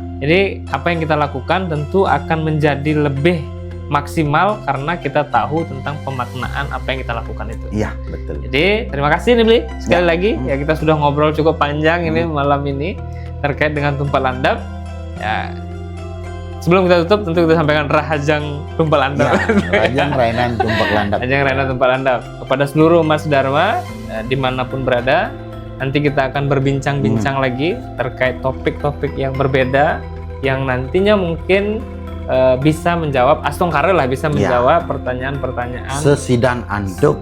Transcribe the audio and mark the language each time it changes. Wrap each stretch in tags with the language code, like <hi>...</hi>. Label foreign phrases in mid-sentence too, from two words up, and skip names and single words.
<id>Jadi apa yang kita lakukan tentu akan menjadi lebih maksimal karena kita tahu tentang pemaknaan apa yang kita lakukan itu. Iya, betul. Jadi terima kasih nih Bli. Sekali lagi ya kita sudah ngobrol cukup panjang ini malam ini terkait dengan tumpal andap. Ya. Sebelum kita tutup tentu kita sampaikan rahajang tumpal andap.</id> <ban>Ya, rahajang rainan tumpal andap. Rahajang rainan</ban> <id>tumpal andap kepada seluruh umat Dharma dimanapun berada. Nanti kita akan berbincang-bincang lagi terkait topik-topik yang berbeda yang nantinya mungkin bisa menjawab Astongkara lah, bisa menjawab pertanyaan-pertanyaan</id> <ban>sesidan anduk.</ban>